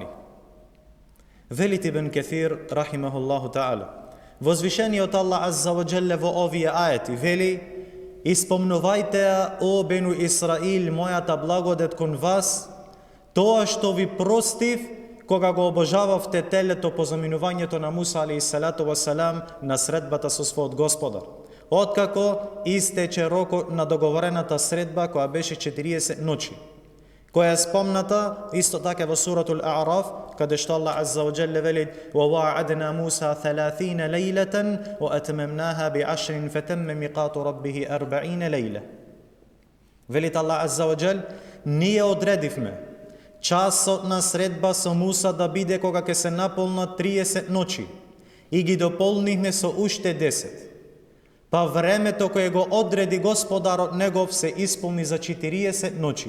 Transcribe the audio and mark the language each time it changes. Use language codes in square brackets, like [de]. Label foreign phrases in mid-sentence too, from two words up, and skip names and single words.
[mk] Велит Ибн Кефир, [ar] رحمه الله تعالى, [mk] возвишениот Аллах [ar] عز وجل [mk] во овие ајети вели: испомнувајте, о Бену Исраил, мојата благодет кон вас, тоа што ви простив кога го обожававте телето по заминувањето на Муса [ar] عليه الصلاة و سلام [mk] на средбата со својот Господар, откако истече рокот на договорената средба која беше 40 ночи, која е спомната исто така во суратул А'раф, каде што Аллах [ar] عز وجل [mk] вели: [ar] وَوَعَدْنَا مُوسَى 30 لَيْلَةً وَأَتْمَمْنَاهَا بِعَشْرٍ فَتَمَّ مِيقَاتُ رَبِّهِ 40 لَيْلَةً. [mk] Велите Аллах [ar] عز وجل: [mk] ние одредивме часот на средба со Муса да биде кога ќе се наполнат 30 ночи и ги дополнихме со уште 10. Па времето кое го одреди Господарот негов се исполни за 40 ночи.